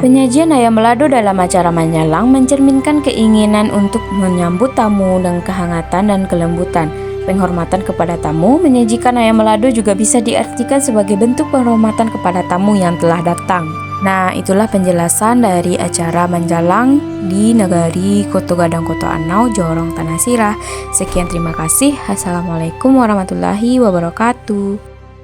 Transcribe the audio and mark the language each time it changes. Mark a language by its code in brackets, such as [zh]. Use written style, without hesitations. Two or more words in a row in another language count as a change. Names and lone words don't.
[id] Penyajian ayam balado dalam acara menjalang mencerminkan keinginan untuk menyambut tamu dengan kehangatan dan kelembutan. Penghormatan kepada tamu. Menyajikan ayam balado juga bisa diartikan sebagai bentuk penghormatan kepada tamu yang telah datang. Nah, itulah penjelasan dari acara menjalang di Negari Koto Gadang Koto Anau, Jorong Tanah Sirah. Sekian, terima kasih. [ar] السلام عليكم ورحمة الله وبركاته.